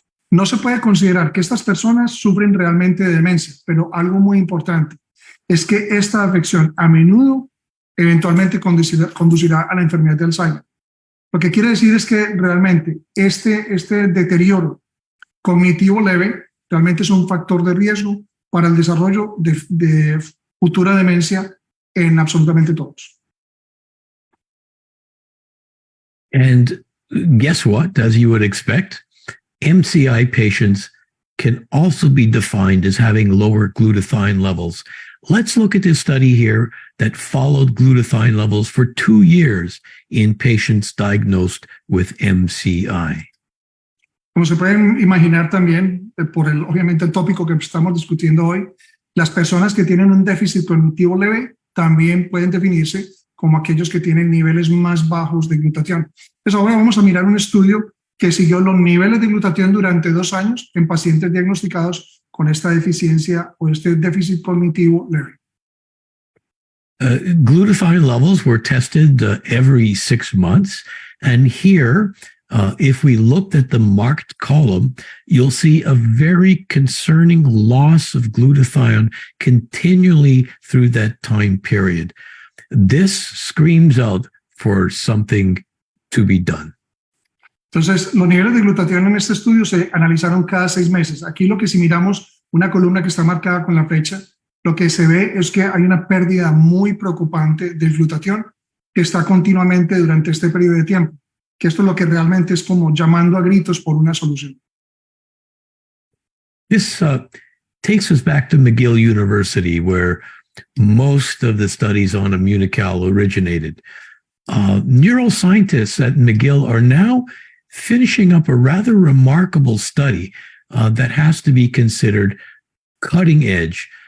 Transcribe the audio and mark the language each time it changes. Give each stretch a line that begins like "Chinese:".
Spanish: No se puede considerar que estas personas sufren realmente de demencia, pero algo muy importante es que esta afección a menudo eventualmente conducirá a la enfermedad de Alzheimer. Lo que quiere decir es que realmente este deterioro cognitivo leve realmente es un factor de riesgo para el desarrollo de futura demencia en absolutamente todos.
English: And guess what? As you would expect, MCI patients can also be defined as having lower glutathione levels. Let's look at this study here that followed glutathione levels for 2 years in patients diagnosed with MCI.
Spanish: Como se pueden imaginar también, obviamente el tópico que estamos discutiendo hoy, las personas que tienen un déficit cognitivo leve también pueden definirse como aquellos que tienen niveles más bajos de glutatión. Pues ahora vamos a mirar un estudio que siguió los niveles de glutatión durante 2 años en pacientes diagnosticados con esta deficiencia o este déficit cognitivo leve.
English: Glutathione levels were tested every 6 months. And here, if we looked at the marked column, you'll see a very concerning loss of glutathione continually through that time period. This screams out for something to be done.
Spanish: Entonces, los niveles de glutatión en este estudio se analizaron cada 6 meses. Aquí lo que si miramos una columna que está marcada con la flecha, lo que se ve es que hay una pérdida muy preocupante del glutatión que está continuamente durante este periodo de tiempo, que esto es lo que realmente es como llamando a gritos por una solución.
English: This takes us back to McGill University, where most of the studies on immunocal originated. Neuroscientists at McGill are now finishing up a rather remarkable study that has to be considered cutting edge.